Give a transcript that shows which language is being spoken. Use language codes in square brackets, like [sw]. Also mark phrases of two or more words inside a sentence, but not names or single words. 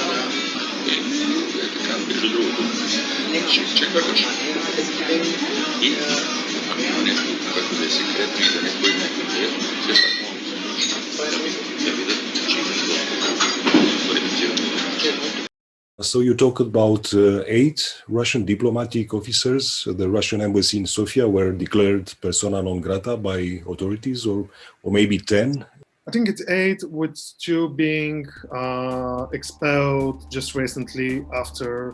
[bg] Така, между другото, ще кажеш. И ако има нещо, което да е секретно, да не бъде неконтролирано, все пак може да видят, че има квалифицирано. [en] So you talk about 8 Russian diplomatic officers. The Russian embassy in Sofia were declared persona non grata by authorities, or maybe 10. I think it's 8, with 2 being expelled just recently after